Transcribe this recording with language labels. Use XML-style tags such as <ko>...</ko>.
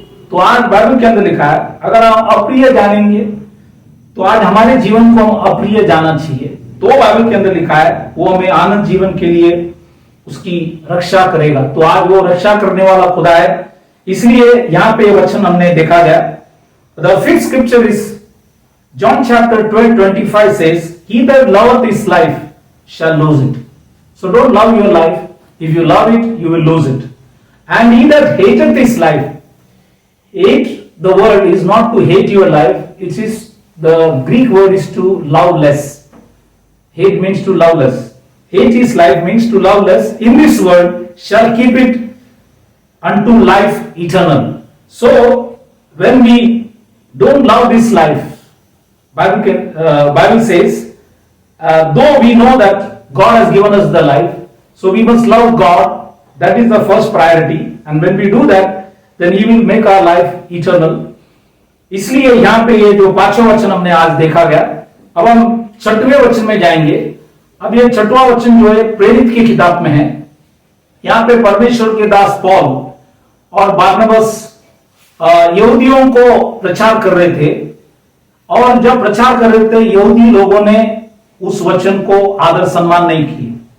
<hi>तो आज बाइबल के अंदर लिखा है, अगर हम अप्रिय जानेंगे तो आज हमारे जीवन को हम अप्रिय जाना चाहिए। तो बाइबल के अंदर लिखा है वो हमें आनंद जीवन के लिए उसकी रक्षा करेगा। तो आज वो रक्षा करने वाला खुदा है, इसलिए यहां पे वचन हमने देखा गया।</hi> <en>The fifth scripture is John chapter 12:25 says, he that loveth his life shall lose it. So don't love your life. If you love it, you will lose it. And he that hateth his life, hate, the word is not to hate your life, it is, the Greek word is to love less. Hate means to love less. Hate his life means to love less. In this world shall keep it unto life eternal. So when we don't love this life, Bible says, though we know that God has given us the life, so we must love God. That is the first priority. And when we do that, then He will make our life eternal.</en> <hi>इसलिए यहाँ पे ये जो 5वां वचन हमने आज देखा गया, अब हम 6वें वचन में जाएंगे। अब ये 6वां वचन जो है प्रेरित की किताब में है। यहाँ पे परमेश्वर के दास पौल और बारनबास यहूदियों को प्रचार कर रहे थे, और जब प्रचार कर रहे थे यहूदी लोगों ने उस वचन को आदर सम्मान नहीं किए।</hi>